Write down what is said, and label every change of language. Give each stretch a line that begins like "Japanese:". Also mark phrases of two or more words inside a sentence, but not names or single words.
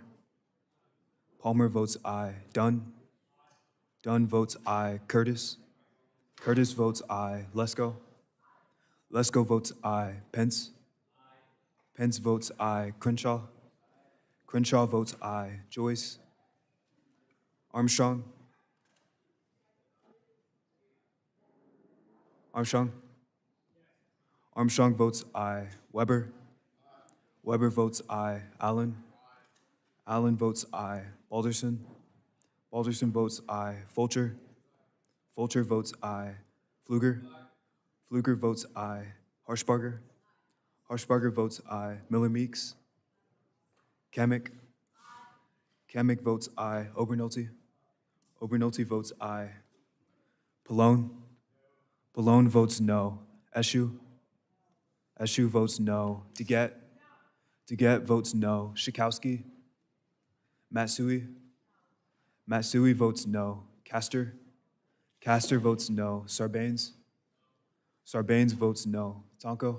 English: Palmer votes aye. Dunn. Dunn votes aye. Curtis. Curtis votes aye. Lesko. Lesko votes aye. Pence. Pence votes aye. Crenshaw. Crenshaw votes aye. Joyce. Armstrong. Armstrong. Armstrong votes aye. Weber. Weber votes aye. Allen. Allen votes aye. Balderson. Balderson votes aye. Fulcher. Fulcher votes aye. Pfluger. Pfluger votes aye. Harshbarger. Harshbarger votes aye. Miller Meeks. Kamick. Kamick votes aye. Obernolte. Obernolte votes aye. Pallone. Pallone votes no. Eshu. Eshu votes no. DeGette. DeGette votes no. Schakowsky. Matsui. Matsui votes no. Castor. Castor votes no. Sarbanes. Sarbanes votes no. Tonko.